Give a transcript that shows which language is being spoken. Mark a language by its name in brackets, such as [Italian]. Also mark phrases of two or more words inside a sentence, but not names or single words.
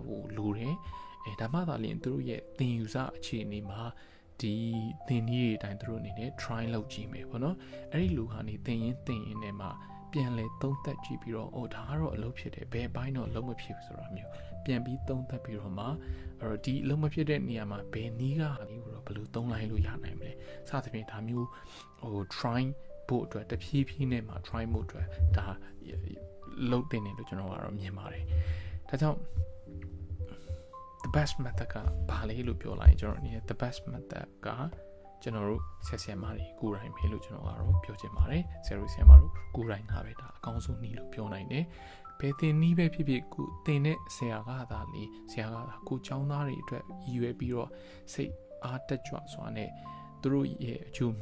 [Burmese] ဖို့လိုတယ်ဒါမှသာလျှင်သူတို့ရဲ့သင်ယူစအခြေအနေမှာဒီသင်နည်းတွေအတိုင်းသူတို့အနေနဲ့ try လုပ်ကြည့်မယ်ပေါ့နော်အဲ့ဒီလူဟာနေသင်ရင်နဲ့မှာပြန်လဲသုံးသပ်ကြည့်ပြီးတော့ဒါကတော့အလုပ်ဖြစ်တယ်ဘယ်ဘိုင်းတော့အလုပ်မဖြစ်ဘူးဆိုတာမျိုးပြန်ပြီးသုံးသပ်ပြီးတော့မှအဲ့တော့ဒီအလုပ်မဖြစ်တဲ့နေရာမှာဘယ်နည်းကဟာလေးကိုတော့ဘယ်လိုသုံးလိုက်လို့ရနိုင်မလဲစသဖြင့်ဒါမျိုးtry ဖို့အတွက်တဖြည်းဖြည်းနဲ့မှ try ဖို့အတွက်ဒါလုပ်တင်တယ်လို့ကျွန်တော်ကတော့မြင်ပါတယ်ဒါကြောင့် [English] the best method [Burmese] ကဘာလဲလို့ပြောလိုက်ကျွန်တော်အနေနဲ့ [English] the best method [Burmese] ကကျွန်တော်တို့ဆရာမတွေကိုယ်တိုင်ပဲလို့ကျွန်တော်ကတော့ပြောချင်ပါတယ်ဆရာမတို့ကိုယ်တိုင်ကပဲဒါအကောင်းဆုံးနည်းလို့ပြောနိုင်တယ်ဘယ်တင်နည်းပဲဖြစ်ဖြစ်ကိုတင်တဲ့ဆရာကသာကိုကျောင်းသားတွေအတွက်ရည်ရွယ်ပြီးတော့စိတ်အားတက်ကြွစွာနဲ့သူတို့ရဲ့အကျိုး